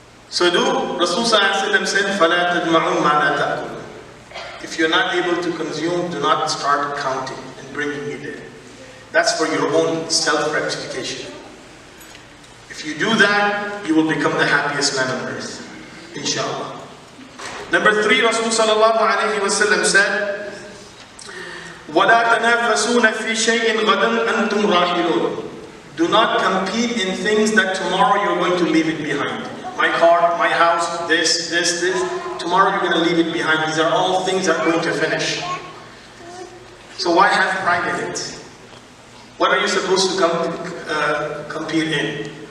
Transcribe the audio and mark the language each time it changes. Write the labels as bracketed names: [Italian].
[English] So Rasul ﷺ said, [Arabic] فَلَا تَجْمَعُوا مَا لَا تَأْكُلُوا. [English] If you're not able to consume, do not start counting and bringing it in. That's for your own self-rectification. If you do that, you will become the happiest man on earth. Inshallah. Number 3, Rasul ﷺ said, [Arabic] وَلَا تَنَافَسُونَ فِي شَيْءٍ غَدًا أَنْتُمْ رَاحِلُونَ. [English] Do not compete in things that tomorrow you're going to leave it behind. My car, my house, this. Tomorrow you're going to leave it behind. These are all things that are going to finish. So why have pride in it? What are you supposed to compete in?